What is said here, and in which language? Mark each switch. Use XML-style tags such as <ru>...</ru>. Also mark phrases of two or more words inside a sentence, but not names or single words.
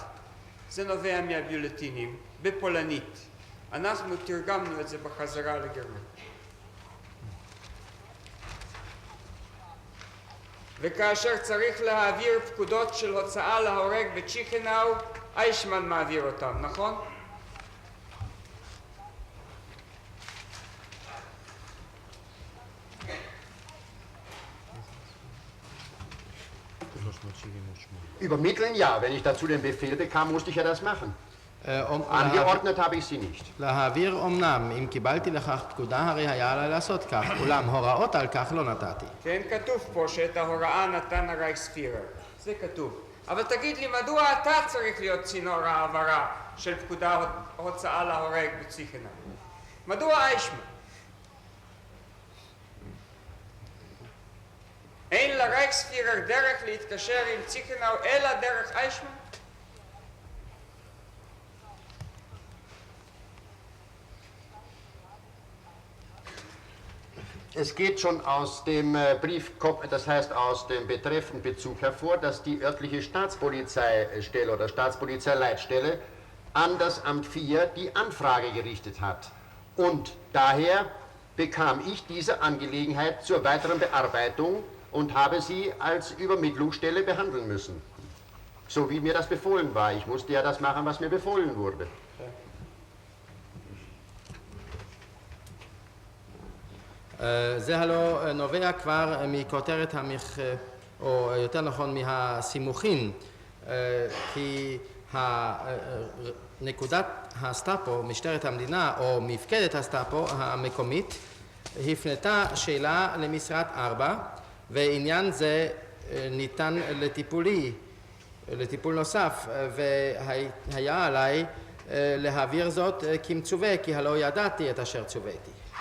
<he>זה נובע מהביולטינים, בפולנית. אנחנו תרגמנו את זה בחזרה לגרמנית. וכאשר צריך להעביר פקודות של הוצאה להורג בצ'יכנאו, איישמן מעביר אותם, נכון?</he> <de>Übermitteln ja, wenn ich dazu den Befehl bekam, musste ich ja das machen. Angeordnet habe ich sie nicht.</de> <he>להעביר אמנם, אם קיבלתי לכך פקודה הרי היה עליי לעשות כך, אולם הוראות על כך לא נתתי. כן, כתוב פה שאת ההוראה נתן הרייכספירר, זה כתוב. אבל תגיד לי, מדוע אתה צריך להיות צינור העברה של פקודה הוצאה להורג בציכנאו? מדוע איישמן? אין לרייכספירר דרך להתקשר עם ציכנאו אלא דרך איישמן?</he> <de>Es geht schon aus dem Brief, das heißt aus dem betreffenden Bezug hervor, dass die örtliche Staatspolizeistelle oder Staatspolizeileitstelle an das Amt 4 die Anfrage gerichtet hat. Und daher bekam ich diese Angelegenheit zur weiteren Bearbeitung und habe sie als Übermittlungsstelle behandeln müssen. So wie mir das befohlen war. Ich musste ja das machen, was mir befohlen wurde.</de> <he>זה הלא נובע כבר מכותרת או יותר נכון מהסימוכין, כי נקודת הסטאפו, משטרת המדינה או מפקדת הסטאפו המקומית, הפנתה שאלה למשרד 4, ועניין זה ניתן לטיפול נוסף, והיה עליי להעביר זאת כמצווה, כי הלא ידעתי את אשר צוויתי.</he>